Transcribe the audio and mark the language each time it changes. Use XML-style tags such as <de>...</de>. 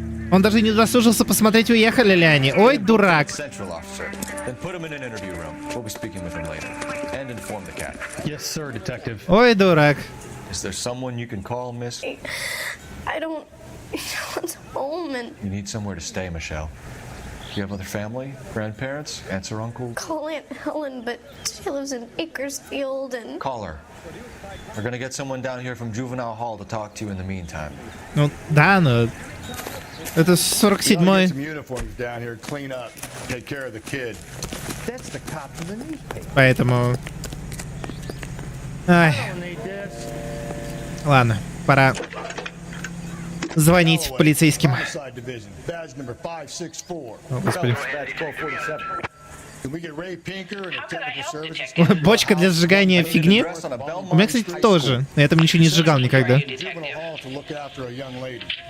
<ru>Он даже не удосужился посмотреть, уехали ли они. Ой, дурак.</ru> <en>Central officer. Then put him in an interview room. We'll be speaking with him later. And inform the cat. Yes, sir, detective.</en> <ru>Ой, дурак.</ru> <en>Is there someone you can call, miss? I don't know what's home and You need somewhere to stay, Michelle. Do you have other family? Grandparents? Aunts or uncles? call Aunt Helen, but she lives in Bakersfield and... Call her. We're gonna get someone down here from Juvenile Hall to talk to you in the meantime.</en> <ru>Ну, да, но... Это 47-й.</ru> <en>Some uniforms down here, clean up, take care of the kid. That's the cop from the newspaper.</en> <ru>Поэтому... Ай. Ладно, пора звонить полицейским.</ru> <en>Homicide division, badge number 564.</en> <ru>О, господи.</ru> <en>Badge 1247. Can we get Ray Pinker and a technical services?</en> <ru>Бочка для сжигания фигни. У меня, кстати, тоже. Я там ничего не сжигал никогда.</ru> <en>Juvenile hall to look after a young lady.</en>